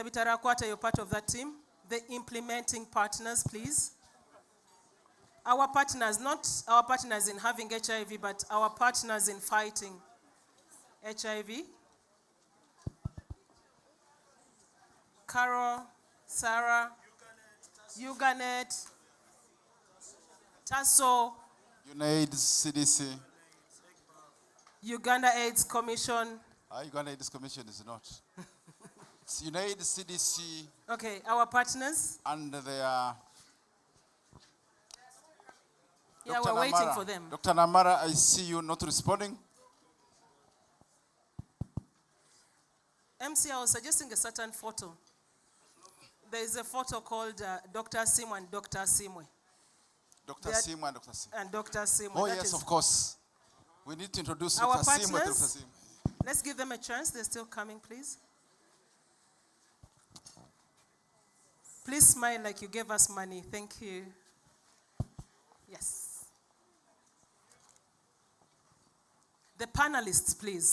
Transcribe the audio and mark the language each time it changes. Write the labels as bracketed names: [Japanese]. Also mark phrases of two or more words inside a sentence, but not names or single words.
[English] Bitarakwata, you're part of that team. The implementing partners, please. Our partners, not our partners in having HIV, but our partners in fighting HIV. Carol, Sarah, Uganet, TASO, UNAIDS, CDC. Uganda AIDS Commission. Uganda AIDS Commission is not. It's UNAIDS, CDC. Okay, our partners. And they Yeah, Dr. we're waiting Namara. for them. Dr. Namara, I see you not responding. MC, I was suggesting a certain photo. There is a photo called Dr. Simwe and Dr. Simwe. Dr. Simwe and Dr. Simwe. And Dr. Simwe. Oh, That yes, is of course. We need to introduce our Dr. Simwe and Dr. partners. Simwe. Let's give them a chance. They're still coming, please. Please smile like you gave us money. Thank you. Yes. The panelists, please.